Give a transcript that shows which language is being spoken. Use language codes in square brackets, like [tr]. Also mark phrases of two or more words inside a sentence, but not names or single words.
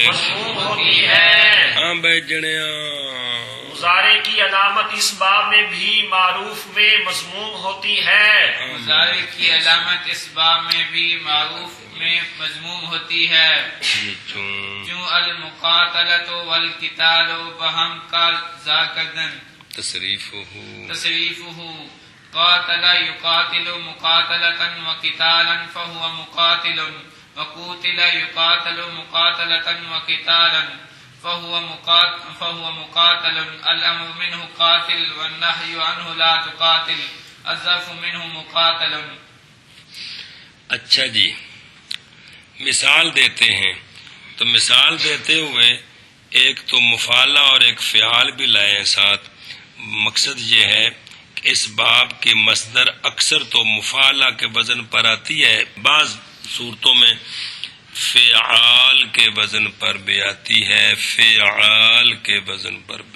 [ur] ہاں بھائی جنیا، مضارع کی علامت اس باب میں بھی معروف میں مضموم ہوتی ہے. مضارع کی علامت اس باب میں بھی معروف میں مضموم ہوتی ہے. [ar] کیوں المقاتلۃ والقتال بہم کا ذاکدن تصریفہ قاتل یقاتل مقاتلۃ وقتالا فهو مقاتل وقتل یقاتل مقاتلۃ وقتالا فهو مقاتل. الامر منه قاتل والنهي عنه لا تقاتل. الظرف منه مقاتل. [ur] اچھا جی، مثال دیتے ہیں. تو مثال دیتے ہوئے ایک تو مفعلہ اور ایک فعال بھی لائے ساتھ. مقصد یہ ہے کہ اس باب کی مصدر اکثر تو مفعلہ کے وزن پر آتی ہے، بعض صورتوں میں فعال کے وزن پر بھی آتی ہے، فعال کے وزن پر بھی.